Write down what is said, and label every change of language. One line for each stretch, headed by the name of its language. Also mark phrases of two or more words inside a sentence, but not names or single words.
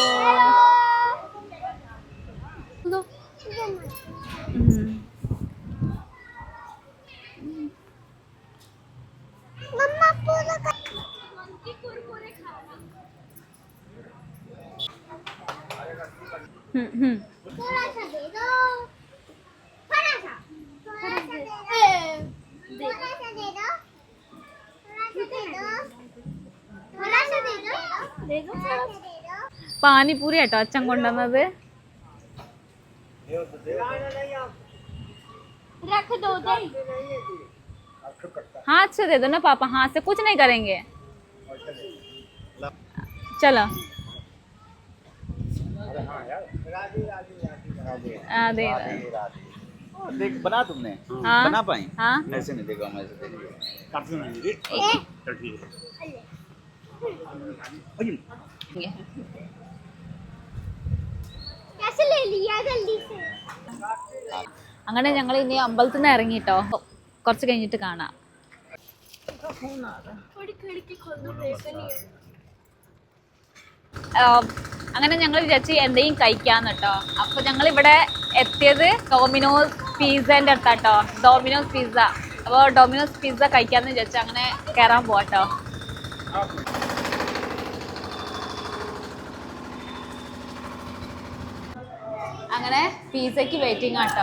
Hindi: मम्मा पूरा थोड़ा सा दे दो, थोड़ा सा दे दो, थोड़ा सा दे दो, थोड़ा सा दे दो, दे दो, थोड़ा सा दे दो.
Malayalam: പാനിപൂരി കേട്ടോ അച്ഛൻ കൊണ്ടുവന്നത്.
Hindi: रख दो दे. हाथ से दे दो ना पापा, हाथ से कुछ नहीं करेंगे. चलो अरे देख बना तुमने? हाँ बना पाई? हाँ ऐसे नहीं देखा मैं ऐसे कैसे ले लिया जल्दी से.
Malayalam: അങ്ങനെ ഞങ്ങൾ ഇനി അമ്പലത്തിൽ നിന്ന് ഇറങ്ങിട്ടോ, കുറച്ച് കഴിഞ്ഞിട്ട് കാണാം.
Hindi: थोड़ी खिड़की खोल दो, देखो नहीं.
Malayalam: അങ്ങനെ ഞങ്ങൾ വിചാരിച്ച് എന്തെങ്കിലും കഴിക്കാന്ന് കേട്ടോ. അപ്പൊ ഞങ്ങൾ ഇവിടെ എത്തിയത് ഡോമിനോസ് പിസ്സേന്റെ അടുത്താട്ടോ, ഡോമിനോസ് പിസ്സ. അപ്പോൾ ഡോമിനോസ് പിസ്സ കഴിക്കാന്ന് വിചാരിച്ചു അങ്ങനെ കയറാൻ പോവാട്ടോ. അങ്ങനെ പിസ്സയ്ക്ക് വെയിറ്റിംഗ് ആട്ടോ.